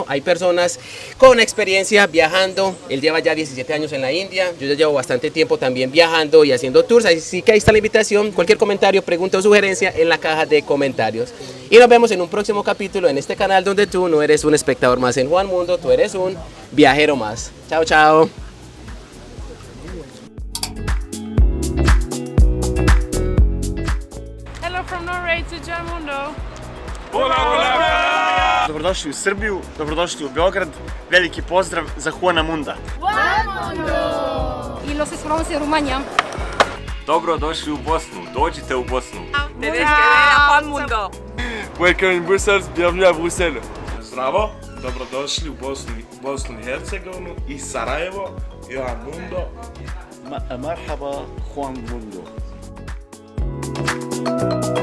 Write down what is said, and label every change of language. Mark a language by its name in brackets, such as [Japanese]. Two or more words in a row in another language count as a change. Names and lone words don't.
[Spanish] Hay personas con experiencia viajando, él lleva ya 17 años en la India, yo ya llevo bastante tiempo también viajando y haciendo tours, así que ahí está la invitación. Cualquier comentario, pregunta o sugerencia en la caja de comentarios. Y nos vemos en un próximo capítulo en este canal, donde tú no eres un espectador más en Juan Mundo, tú eres un viajero más. Chao, chao. [English] Hello from Norway to Juan Mundo. [Serbian] Dobrodošli u Srbiju, dobrodošli u Beograd, veliki pozdrav za Juana Munda. Juan Mundo! [Spanish] i los esperamos en Rumania. [Bosnian] Dobrodošli u Bosnu, dođite u Bosnu. [Spanish] Tenés que ver a Juan Mundo. [English] Welcome in Brussels, [French] bienvenue à Bruxelles. [Bosnian] Zdravo, dobrodošli u Bosnu i Hercegovinu i Sarajevo, Johan Mundo. [Arabic] مرحبا خوان موندو.